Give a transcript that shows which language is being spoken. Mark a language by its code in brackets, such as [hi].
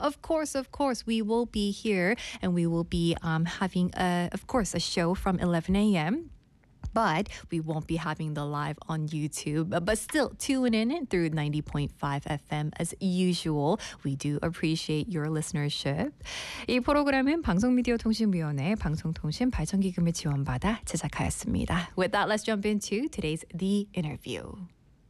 [en] Of course, we will be here and we will be having, a show from 11 a.m. But we won't be having the live on YouTube. But still, tune in through 90.5 FM as usual. We do appreciate your listenership. [ko] 이 프로그램은 방송미디어통신위원회 방송통신발전기금을 지원받아 제작하였습니다. [en] With that, let's jump into today's The Interview.